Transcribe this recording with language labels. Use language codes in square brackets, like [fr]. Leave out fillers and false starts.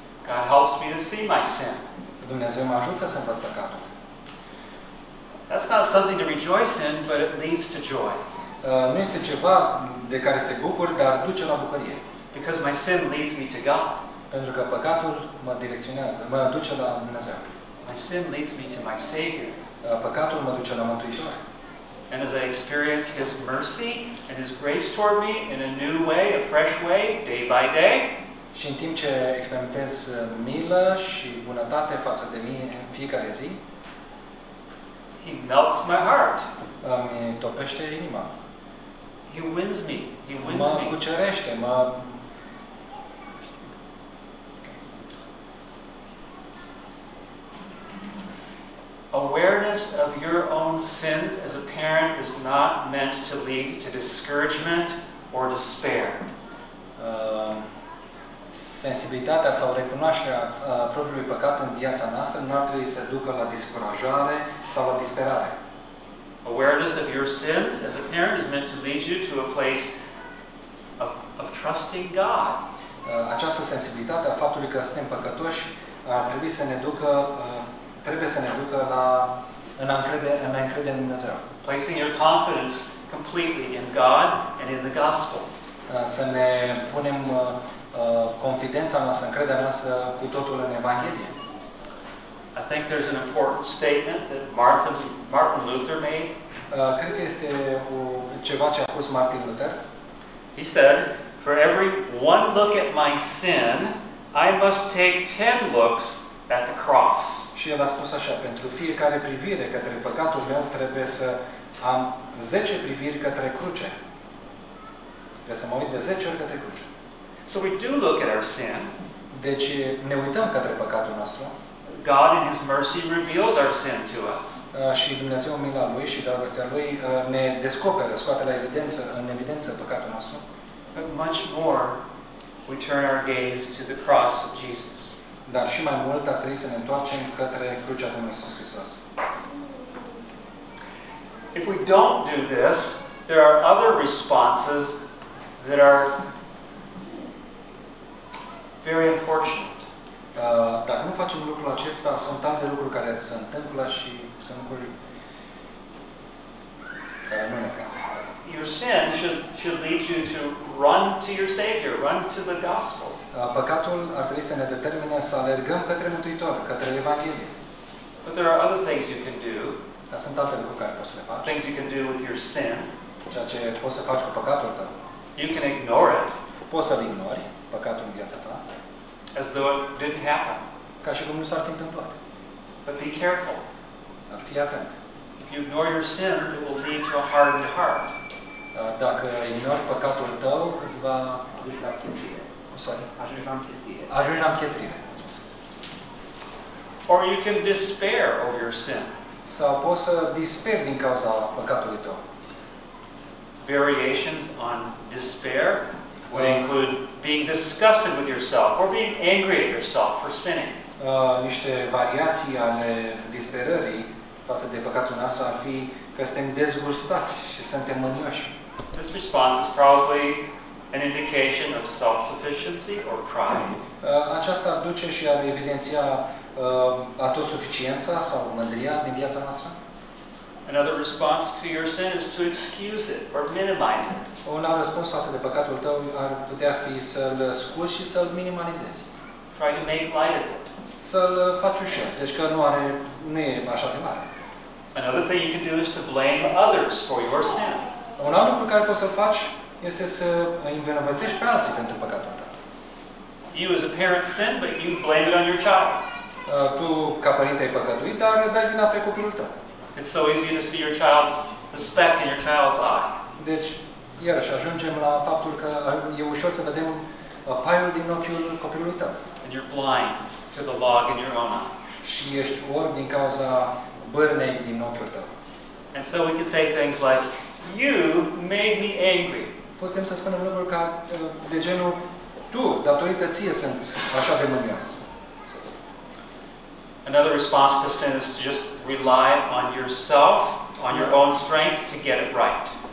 [en] God helps me to see my sin. [ro] Dumnezeu mă ajută să văd păcatul. [en] That's not something to rejoice in, but it leads to joy. [ro] Nu este ceva de care să te bucuri, dar duce la bucurie. [en] Because my sin leads me to God. [ro] Pentru că păcatul mă direcționează, mă duce la Dumnezeu. [en] My sin leads me to my Savior. [ro] Păcatul mă duce la Mântuitor. [en] And as I experience His mercy and His grace toward me in a new way, a fresh way, day by day. [ro] Și în timp ce experimentez milă și bunătate față de mine în fiecare zi. [en] He melts my heart. [ro] Mi topește inima. [en] He wins me. He wins [ro] me. Mă cucerește, mă... [en] Awareness of your own sins as a parent is not meant to lead to discouragement or despair. [ro] Sensibilitatea sau recunoașterea propriului păcat în viața noastră nu ar trebui să ducă la descurajare sau la disperare. [en] Awareness of your sins as a parent is meant to lead you to a place of trusting God. [ro] Această sensibilitate a faptului că suntem păcătoși ar trebui să ne ducă trebuie să ne ducă la a ne încrede în Dumnezeu. [en] Placing your confidence completely in God and in the gospel. [ro] Să ne punem confidența noastră, încrederea noastră cu totul în Evanghelie. [en] I think there's an important statement that Martin Luther made. [ro] Cred că este ceva ce a spus Martin Luther. [en] He said, "For every one look at my sin, I must take 10 looks at the cross." [ro] Și el a spus așa, pentru fiecare privire către păcatul meu, trebuie să am 10 priviri către cruce. Trebuie să mă uit de 10 ori către cruce. [en] So we do look at our sin. [ro] Deci ne uităm către păcatul nostru. [en] God in His mercy reveals our sin to us. [ro] Și Dumnezeu, mila Lui și dragostea Lui, ne descoperă, scoate la evidență, în evidență păcatul nostru. [en] But much more, we turn our gaze to the cross of Jesus. [ro] Dar și mai mult ar trebui să ne întoarcem către crucea Domnului Iisus Hristos. [en] If we don't do this, there are other responses that are very unfortunate. [ro] Dacă nu facem lucrul acesta, sunt alte lucruri care se întâmplă și sunt lucruri care nu ne plac. [en] Your sin should lead you to run to your Savior, run to the gospel. [ro] Păcatul ar trebui să ne determine să alergăm către Mântuitor, către Evanghelie. [en] But there are other things you can do. [ro] Dar sunt alte lucruri care poți să le faci. [en] Things you can do with your sin. [ro] Ceea ce poți să faci cu păcatul tău. [en] You can ignore it. [ro] Poți să-l ignori, păcatul în viața ta. [en] As though it didn't happen. [ro] Ca și cum nu s-ar fi întâmplat. [en] But be careful. [ro] Dar fii atent. [en] If you ignore your sin, it will lead to a hardened heart. [ro] Dacă ignori păcatul tău, îți va duce la pietrire. Ajungi la pietrire. [en] Or you can despair over your sin. [ro] Sau poți să disperi din cauza păcatului tău. [en] Variations on despair would include being disgusted with yourself or being angry at yourself for sinning. [ro] Niște variații ale disperării față de păcatul nostru ar fi că suntem dezgustați și suntem mânioși. [en] This response is probably an indication of self-sufficiency or pride. [ro] Aceasta duce și ar evidenția autosuficiența sau mândria din viața noastră. [en] Another response to your sin is to excuse it or minimize it. [ro] Un alt răspuns față de păcatul tău ar putea fi să-l scuzi și să-l minimalizezi. [en] Try to make light of it. [ro] Să-l faci ușor, deci că nu e așa de mare. [en] Another thing you can do is to blame others for your sin. [ro] Un alt lucru care poți să-l faci este să îi învinovățești pe alții pentru păcatul tău. [en] You as a parent sin, but you blame it on your child. [ro] Tu ca părinte ai păcătuit, dar dai vina pe copilul tău. [en] It's so easy to see your child's the speck in your child's eye. [ro] Deci, iarăși ajungem la faptul că e ușor să vedem paiul din ochiul copilului tău. [en] And you're blind to the log in your own eye. [ro] Și ești orb din cauza bârnei din ochiul tău. [en] And so we can say things like you made me angry. [ro] Putem să spunem lucruri ca de genul tu, datorită ție sunt așa de mânios. [en] Another response to sin is to just rely on yourself, on your own strength to get it right.